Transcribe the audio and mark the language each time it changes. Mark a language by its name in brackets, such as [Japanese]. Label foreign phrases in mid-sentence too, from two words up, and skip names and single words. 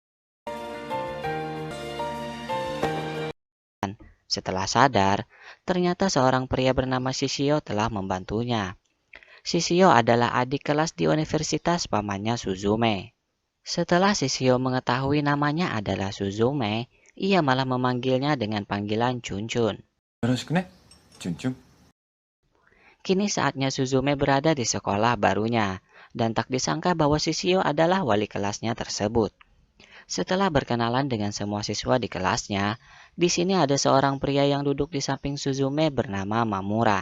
[Indonesian] Setelah sadar, ternyata seorang pria bernama Shishio telah membantunya. Shishio adalah adik kelas di universitas pamannya Suzume. Setelah Shishio mengetahui namanya adalah Suzume, ia malah memanggilnya dengan panggilan Chunchun. [Japanese] よろしくね、チュンチュン。 [Indonesian] Kini saatnya Suzume berada di sekolah barunya, dan tak disangka bahwa Shishio adalah wali kelasnya tersebut. Setelah berkenalan dengan semua siswa di kelasnya, di sini ada seorang pria yang duduk di samping Suzume bernama Mamura.